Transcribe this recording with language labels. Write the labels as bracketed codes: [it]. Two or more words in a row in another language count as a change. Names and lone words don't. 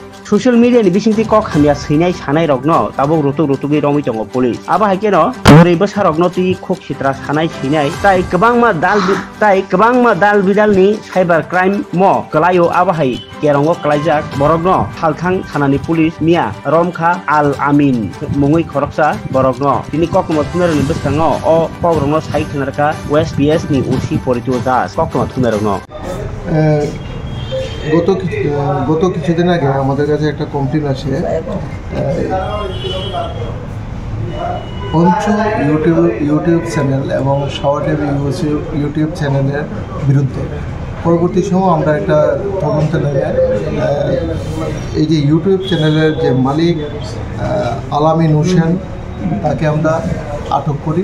[en] social media [trp] ni bisingti kok hamya sinai sanai rokno tabok rutuk romi tongo police aba haikeno ori basa rokno ti khok sitra sanai sinai tai kwbangma dal bidal ni [en] cyber crime [trp] mo kalayo aba hai kerongo kalaijak borokno halthang thanani police mia romkha al amin mungui khoroksa borokno tini kokmo thunaroni bwskango o pogrongno sai thunarka [en] west ps [trp] ni usi porito das kokmo thunarogno [bn] গত কিছুদিন আগে আমাদের কাছে একটা কমপ্লেন আসে পঞ্চ [en] YouTube channel [bn] এবং শাওয়ার [en] YouTube channel [bn] বিরুদ্ধে। পরবর্তী সময় আমরা একটা তদন্ত নেবে এই যে [en] YouTube channel [bn] যে মালিক আলামিন হোসেন তাকে আমরা আটক করি।